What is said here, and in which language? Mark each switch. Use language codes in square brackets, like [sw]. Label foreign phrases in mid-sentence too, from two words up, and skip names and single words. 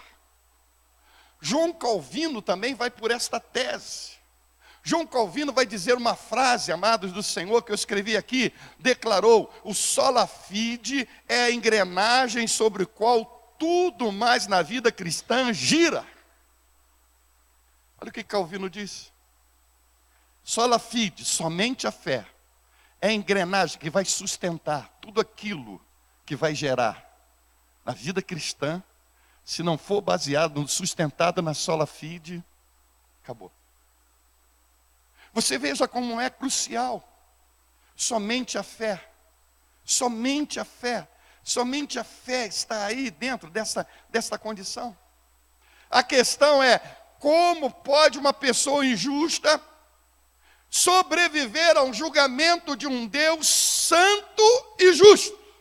[pt] João Calvino também vai por esta tese. João Calvino vai dizer uma frase, amados do Senhor, que eu escrevi aqui, declarou: o [la] sola fide [pt] é a engrenagem sobre a qual tudo mais na vida cristã gira. Olha o que Calvino diz. [la] Sola fide, [pt] somente a fé, é a engrenagem que vai sustentar tudo aquilo que vai gerar na vida cristã. Se não for baseado, sustentado na [la] sola fide, [pt] acabou. Você veja como é crucial. Somente a fé. Somente a fé. Somente a fé está aí dentro dessa condição. A questão é: como pode uma pessoa injusta sobreviver a um julgamento de um Deus santo e justo?